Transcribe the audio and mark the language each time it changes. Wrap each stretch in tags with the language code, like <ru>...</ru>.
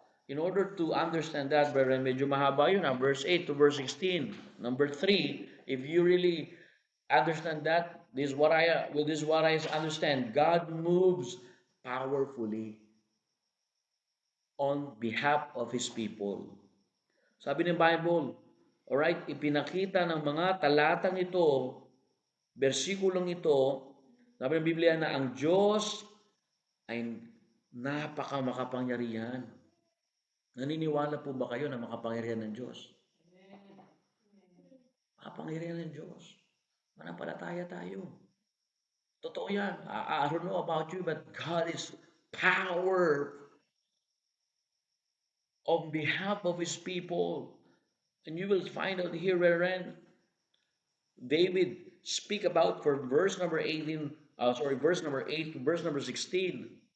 <en>In order to understand that, brethren,</en> <tl>medyo mahaba yun,</tl> <en>verse 8 to verse 16. Number 3, if you really understand that, this is what I understand. God moves powerfully on behalf of His people.</en> <tl>Sabi ng Bible, alright, ipinakita ng mga talatang ito, versikulong ito, sabi ng Biblia na ang Diyos ay napaka-makapangyarihan. Naniniwala po ba kayo na makapangyarihan ng Diyos? Makapangyarihan ng Diyos. Manampalataya tayo. Totoo yan.</tl> <en>I don't know about you, but God is power on behalf of His people. And you will find out here wherein David speak about for verse number 18, verse number 8 to verse number 16.</en>